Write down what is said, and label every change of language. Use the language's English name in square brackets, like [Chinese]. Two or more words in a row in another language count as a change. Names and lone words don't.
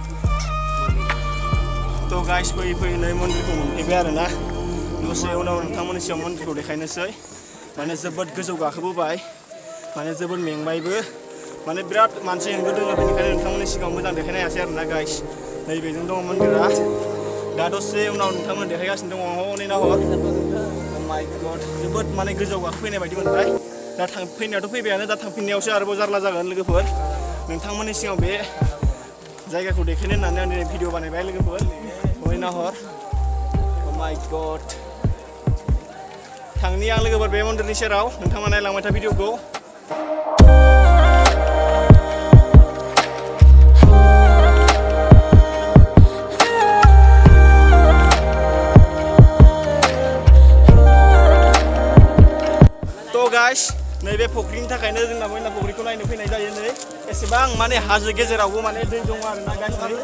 [Bodo] तो गाइस फैयै फैयै नै मन्दिरखौ मोनफैबाय आरोना दसे उनाव नोंथांमोननि सिगाङाव मन्दिरखौ देखायनोसै माने जोबोद गोजौ गाखोबोबाय माने जोबोद मेंबायबो माने बिराद मानसि होंगो दोङो बेनिखायनो नोंथांमोननि सिगाङाव मोजां देखायनो हायासै आरोना गाइस नैबेजों दङ मन्दिरा दा दसे उनाव नोंथांमोन देखायगासिनो दङ हनै नाहर [English] oh my god [Bodo] जोबोद माने गोजौ गाखोफैनाय बायदि मोनबाय दा फैनायाथ' फैबायानो दा थांफिननायावसो आरोबाव जारला जागोन लोगोफोर नोंथांमोननि सिगाङाव बे जायगाखौ देखायनो होननानै आं दिनै भिडिअ बानायबाय लोगोफोर हनै नाहर [English] oh my god [Bodo] थांनि आं लोगोफोर बे मन्दिरनि सेराव नोंथाङा नायलांबाय था भिडिअखौ गाइस नैबे फुख्रिनि थाखायनो जोंना मैना फुख्रिखौ नायनो फैनाय जायो नै एसेबां माने हाजो गेजेरावबो माने दै दङ आरोना गाइस